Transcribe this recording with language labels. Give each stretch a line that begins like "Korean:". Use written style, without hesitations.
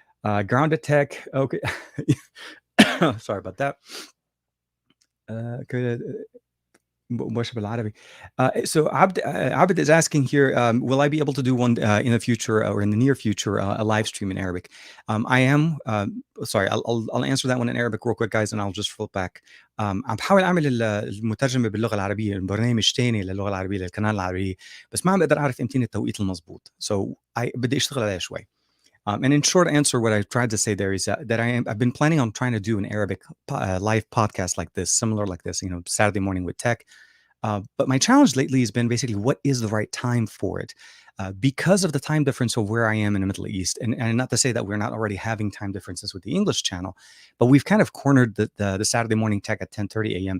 English: Grounded Tech. Okay. Sorry about that. Good.
Arabic: مباشر بالعربي.
English: So Abd is asking here, will I be able to do one in the future or in the near future, a live stream in Arabic? I am. Sorry, I'll answer that one in Arabic real quick, guys, and I'll just flip back.
Arabic: عم بحاول اعمل المترجمه باللغه العربيه، برنامج تاني للغه العربيه للقناه العربيه، بس ما عم بقدر اعرف امتى التوقيت المضبوط. بدي اشتغل عليها شوي.
English: And in short answer, what I tried to say there is that I've been planning on trying to do an Arabic live podcast like this, similar like this, Saturday morning with tech. But my challenge lately has been basically what is the right time for it? Because of the time difference of where I am in the Middle East, and not to say that we're not already having time differences with the English channel, but we've kind of cornered the Saturday morning tech at 10:30 a.m.